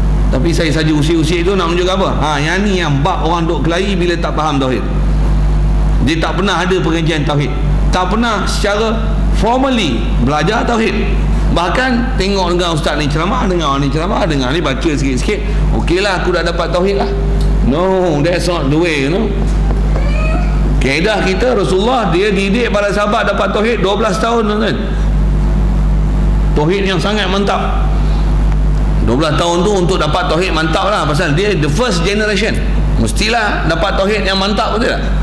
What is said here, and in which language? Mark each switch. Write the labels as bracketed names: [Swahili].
[Malay] Tapi saya saja usia-usia itu nak menunjukkan apa? Yang ni yang bab orang duk kelahi bila tak faham tauhid. Dia tak pernah ada pengajian tauhid, tak pernah secara formally belajar tauhid. Bahkan tengok dengan ustaz ni ceramah, dengar ni ceramah, dengar ni baca sikit-sikit, okeylah aku dah dapat tauhid lah. [English] No, that's not the way, you know. [Malay] Kaedah kita, Rasulullah dia didik para sahabat dapat tauhid 12 tahun kan. Tauhid yang sangat mantap. 12 tahun tu untuk dapat tauhid mantap lah, pasal dia [English] the first generation, [Malay] mestilah dapat tauhid yang mantap, betul tak?